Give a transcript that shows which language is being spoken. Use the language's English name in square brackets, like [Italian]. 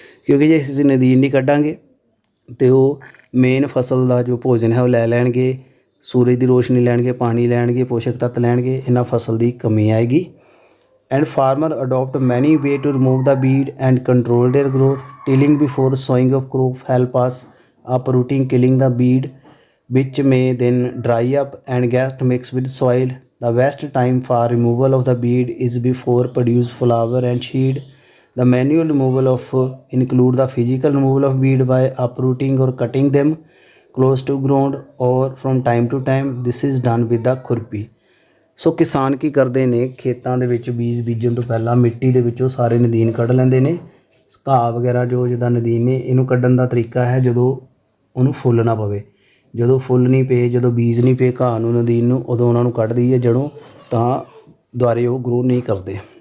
[Punjabi] ਕਿਉਂਕਿ ਜੇ ਅਸੀਂ ਨਦੀਨ ਨਹੀਂ ਕੱਢਾਂਗੇ ਅਤੇ ਉਹ ਮੇਨ ਫਸਲ ਦਾ ਜੋ ਭੋਜਨ ਹੈ ਉਹ ਲੈ ਲੈਣਗੇ, ਸੂਰਜ ਦੀ ਰੋਸ਼ਨੀ ਲੈਣਗੇ, ਪਾਣੀ ਲੈਣਗੇ, ਪੋਸ਼ਕ ਤੱਤ ਲੈਣਗੇ, ਇਹਨਾਂ ਫਸਲ ਦੀ ਕਮੀ ਆਏਗੀ। [English] And farmer adopt many way to remove the weed and control their growth. Tilling before sowing of crop help us uprooting, killing the weed which may then dry up and get mixed with soil. The best time for removal of the weed is before produce flower and seed. The manual removal of include the physical removal of weed by uprooting or cutting them close to ground, or from time to time this is done with the ਖੁਰਪੀ। [Punjabi] ਸੋ ਕਿਸਾਨ ਕੀ ਕਰਦੇ ਨੇ, ਖੇਤਾਂ ਦੇ ਵਿੱਚ ਬੀਜ ਬੀਜਣ ਤੋਂ ਪਹਿਲਾਂ ਮਿੱਟੀ ਦੇ ਵਿੱਚੋਂ ਸਾਰੇ ਨਦੀਨ ਕੱਢ ਲੈਂਦੇ ਨੇ। ਘਾਹ ਵਗੈਰਾ ਜੋ ਜਿੱਦਾਂ ਨਦੀਨ ਨੇ, ਇਹਨੂੰ ਕੱਢਣ ਦਾ ਤਰੀਕਾ ਹੈ ਜਦੋਂ ਉਹਨੂੰ ਫੁੱਲ ਨਾ ਪਵੇ। ਜਦੋਂ ਫੁੱਲ ਨਹੀਂ ਪਏ, ਜਦੋਂ ਬੀਜ ਨਹੀਂ ਪਏ ਘਾਹ ਨੂੰ, ਨਦੀਨ ਨੂੰ, ਉਦੋਂ ਉਹਨਾਂ ਨੂੰ ਕੱਢ ਦਈਏ ਜੜੋਂ, ਤਾਂ ਦੁਬਾਰੇ ਉਹ ਗਰੋ ਨਹੀਂ ਕਰਦੇ।